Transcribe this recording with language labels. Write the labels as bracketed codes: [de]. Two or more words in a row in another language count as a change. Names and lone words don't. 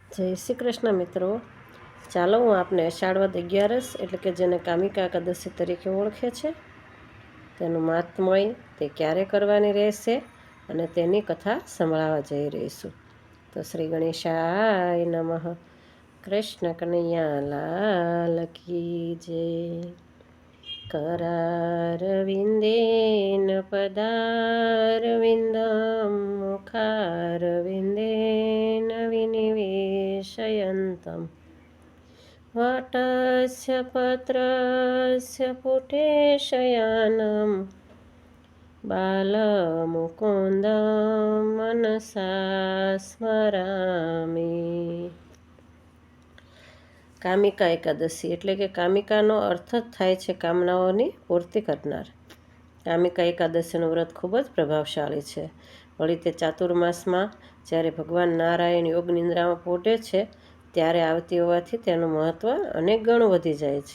[gu] જય શ્રી કૃષ્ણ મિત્રો, ચાલો હું આપને અષાઢ વદ 11 એટલે કે જેને કામિકા એકાદશી તરીકે ઓળખે છે તેનું મહાત્મય, તે ક્યારે કરવાની રહેશે અને તેની કથા સંભળાવવા જઈ રહીશું. તો [sa] श्री गणेशाय नमः. [hi] कृष्ण कनैया लाल की जय. [sa] करारविन्देन पदारविन्दं मुखारविन्देन विनिवेशयन्तं वटस्य पत्रस्य पुटे शयानं बालमुकुन्दं मनसा स्मरामि. [gu] કામિકા એકાદશી એટલે કે કામિકાનો અર્થ જ થાય છે કામનાઓની પૂર્તિ કરનાર. કામિકા એકાદશીનું વ્રત ખૂબ જ પ્રભાવશાળી છે. વળી તે ચાતુર્માસમાં જ્યારે ભગવાન નારાયણ યોગ નિંદ્રામાં પોઢે છે ત્યારે આવતી હોવાથી તેનું મહત્ત્વ અનેક ગણું વધી જાય છે.